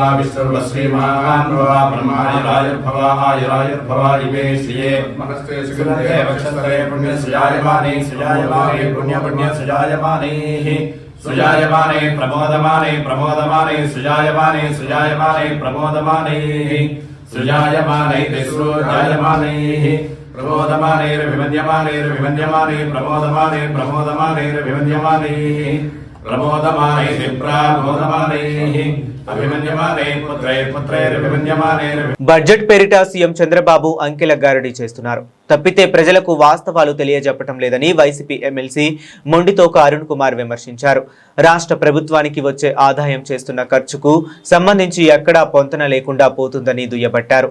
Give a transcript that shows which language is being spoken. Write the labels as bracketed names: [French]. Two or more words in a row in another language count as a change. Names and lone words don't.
[Sanskrit] विश्वश्रीमान् भव ब्रह्मायुरायुर्भव आयुरायुर्भव इमे श्रिये नमस्ते सुगन्धे वक्षस्थे पुण्यसुजायमाने पुण्य सुजायमाने सुजायमाने प्रमोदमाने प्रमोदमाने सुजायमाने प्रमोदमाने सुजायमाने सुजायमाने प्रमोदमाने विमन्यमाने प्रमोदमाने विमन्यमाने प्रमोदमाने विप्रामोदमाने [Telugu] బడ్జెట్ పేరిట సీఎం చంద్రబాబు అంకెల గారడీ చేస్తున్నారు. తప్పితే ప్రజలకు వాస్తవాలు తెలియజెప్పటం లేదని వైసీపీ ఎమ్మెల్సీ మొండితోక అరుణ్ కుమార్ విమర్శించారు. రాష్ట్ర ప్రభుత్వానికి వచ్చే ఆదాయం చేస్తున్న ఖర్చుకు సంబంధించి ఎక్కడా పొంతన లేకుండా పోతుందని దుయ్యబట్టారు.